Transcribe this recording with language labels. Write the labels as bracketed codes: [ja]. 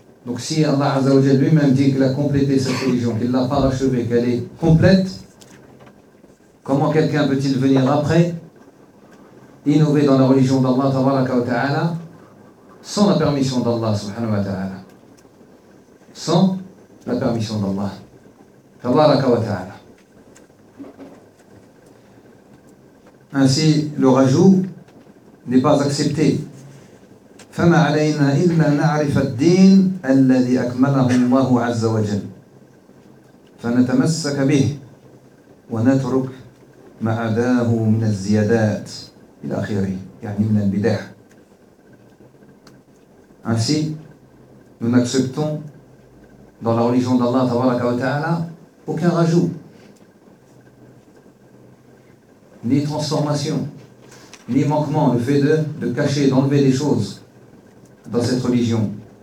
[fr] Donc si Allah Azza wa Jalla lui-même dit qu'il a complété cette religion, qu'il ne l'a pas achevée, qu'elle est complète, comment quelqu'un peut-il venir après innover dans la religion d'Allah tabaraka wa ta'ala sans la permission d'Allah subhanahu wa ta'ala? Sans la permission d'Allah tabaraka wa ta'ala. Ainsi, le rajout n'est pas accepté. [ar] فما علينا إلا نعرف الدين الذي أكمله الله عز وجل فنتمسك به ونترك ما عداه من الزيادات إلى آخره يعني من البدع. [fr] Ainsi, nous n'acceptons dans la religion d'Allah tabaraka wa ta'ala aucun rajout, ni transformation, ni manquement, le fait de cacher, d'enlever des choses dans cette religion.